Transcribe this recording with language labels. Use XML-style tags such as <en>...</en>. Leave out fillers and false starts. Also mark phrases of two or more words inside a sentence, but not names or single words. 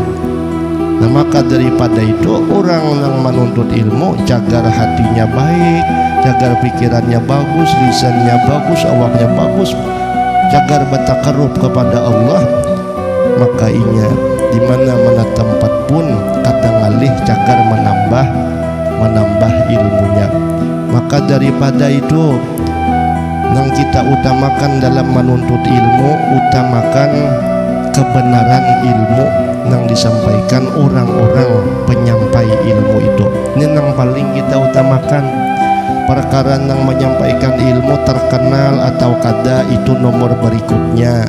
<bjn>Nah maka daripada itu orang nang menuntut ilmu jagar hatinya baik, jagar pikirannya bagus, lisannya bagus, awaknya bagus, jagar bertakarrub kepada Allah. Maka inya di mana-mana tempat pun kata ngalih jagar menambah ilmunya.</bjn> <id>Maka daripada itu yang kita utamakan dalam menuntut ilmu, utamakan kebenaran ilmu yang disampaikan orang-orang penyampai ilmu itu. Ini yang paling kita utamakan. Perkara yang menyampaikan ilmu terkenal atau kada itu nomor berikutnya.</id>